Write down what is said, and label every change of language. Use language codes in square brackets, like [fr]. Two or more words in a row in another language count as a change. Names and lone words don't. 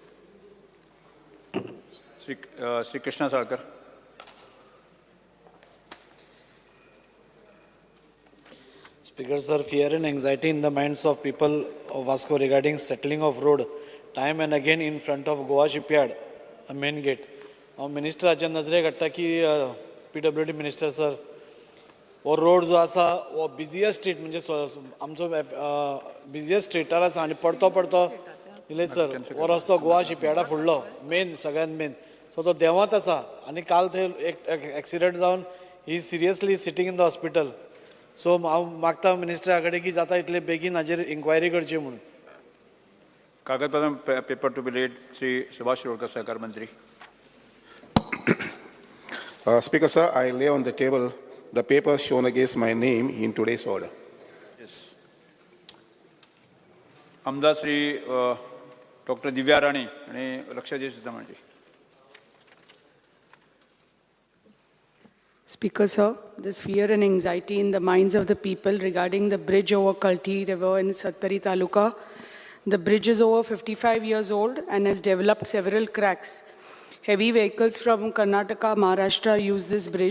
[en] Sri Krishna Salkar. Speaker, sir, fear and anxiety in the minds of people of Vasco regarding settling of road time and again in front of Goa shipyard, a main gate. [kok] Minister हाचे नजरेक हाडटा की PWD मिनिस्टर सर वो रोड जो आसा वो [en] busiest street [kok] म्हणजे आमचो बिजियस्ट स्ट्रीटार आसा आनी पडतो इले सर वो रस्तो गोवा शिपयार्डा फुडलो मेन सगळ्यात मेन सो तो देंवत आसा आनी काल थंय एक एक्सिडेंट जावन ही [en] seriously sitting in the hospital [kok] सो हांव मागता मिनिस्टरा कडेन की जाता इतले बेगीन हाजेर इन्क्वायरी करची म्हणून कागदपत्र [en] paper to be read [kok] श्री सुभाष शिरोडकर सहकार मंत्री. [en] Speaker, sir, I lay on the table the papers shown against my name in today's order. Yes. [kok] आमदार श्री डॉक्टर दिव्या राणे आणि लक्षाजी सुद्धा म्हणजे. [en] Speaker, sir, there's fear and anxiety in the minds of the people regarding the bridge over Kalti River in Satpari Taluka. The bridge is over 55 years old and has developed several cracks. Heavy vehicles from Karnataka, Maharashtra use this bridge.